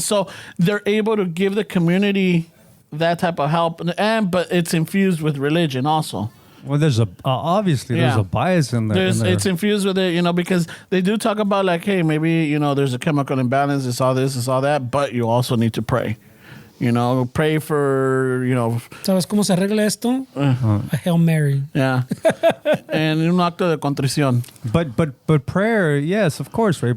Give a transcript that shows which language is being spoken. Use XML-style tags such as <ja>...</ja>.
<en>So they're able to give the community that type of help, but it's infused with religion also. Well, there's obviously there's Yeah. a bias in there. It's infused with it, because they do talk about like, hey, maybe there's a chemical imbalance, it's all this, it's all that, but you also need to pray. Pray for</en> <es>¿Sabes cómo se arregla esto?</es> <en>A Hail Mary. yeah, and</en> <es>un acto de contrición.</es> <en>But prayer, yes, of course, right?</en>